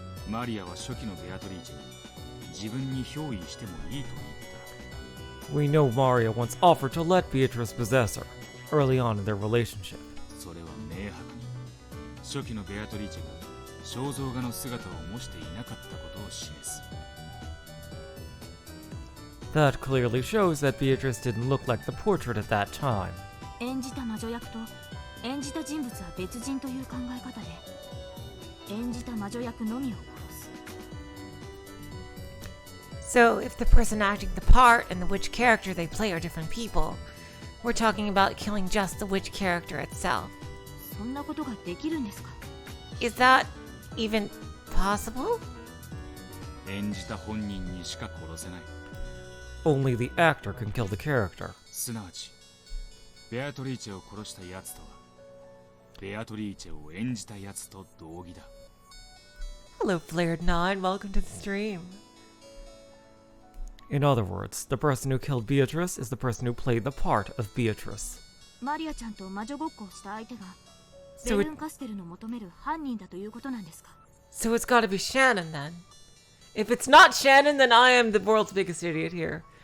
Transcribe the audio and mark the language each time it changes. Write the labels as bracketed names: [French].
[Japanese] マリアは初期のベアトリーチェに自分に憑依してもいいと言った。 [English] We know Maria once offered to let Beatrice possess her, early on in their relationship. [Japanese] それは明白に初期のベアトリーチェが肖像画の姿を模していなかったことを示す。 [English] That clearly shows that Beatrice didn't look like the portrait at that time. [Japanese] 演じた魔女役と演じた人物は別人という考え方で、演じた魔女役のみを殺す。 [English] So, if the person acting the part and the witch character they play are different people, we're talking about killing just the witch character itself. [Japanese] そんなことができるんですか？ [English] Is that even possible? [Japanese] 演じた本人にしか殺せない。 [English] Only the actor can kill the character. [Japanese] すなわちベアトリーチェを殺したやつとはベアトリーチェを演じたやつと同義だ。 [English] Hello, Flared9. Welcome to the stream. In other words, the person who killed Beatrice is the person who played the part of Beatrice. [Japanese] マリアちゃんと魔女ごっこをした相手が [English] So [Japanese] ベ [English] it- [Japanese] ルンカステルの求める犯人だということなんですか？ [English] So it's gotta be Shannon then. If it's not Shannon, then I am the world's biggest idiot here.